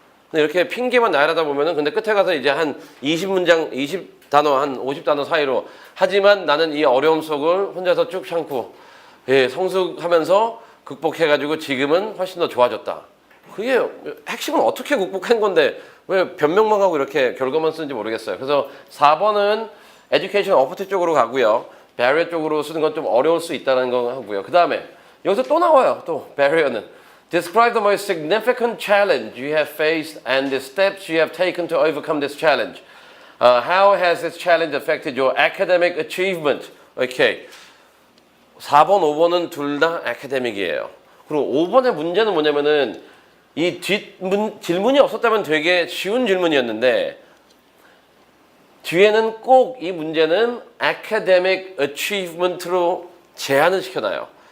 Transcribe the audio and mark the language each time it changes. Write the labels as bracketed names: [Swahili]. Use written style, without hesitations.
[Korean] 근데 이렇게 핑계만 나열하다 보면은 근데 끝에 가서 이제 한 20문장, 20단어, 한 50단어 사이로 하지만 나는 이 어려움 속을 혼자서 쭉 참고 예, 성숙하면서 극복해가지고 지금은 훨씬 더 좋아졌다. 그게 핵심은 어떻게 극복한 건데 왜 변명만 하고 이렇게 결과만 쓰는지 모르겠어요. 그래서 4번은 에듀케이션 어프트 쪽으로 가고요. barrier 쪽으로 쓰는 건 좀 어려울 수 있다는 거 하고요. 그 다음에 여기서 또 나와요. 또 [English] barrier는 describe the most significant challenge you have faced and the steps you have taken to overcome this challenge. How has this challenge affected your academic achievement? [Korean] 오케이. 4번, 5번은 둘 다 academic이에요. 그리고 5번의 문제는 뭐냐면은 이 질문이 없었다면 되게 쉬운 질문이었는데 뒤에는 꼭 이 문제는 academic achievement로 제한을 시켜놔요.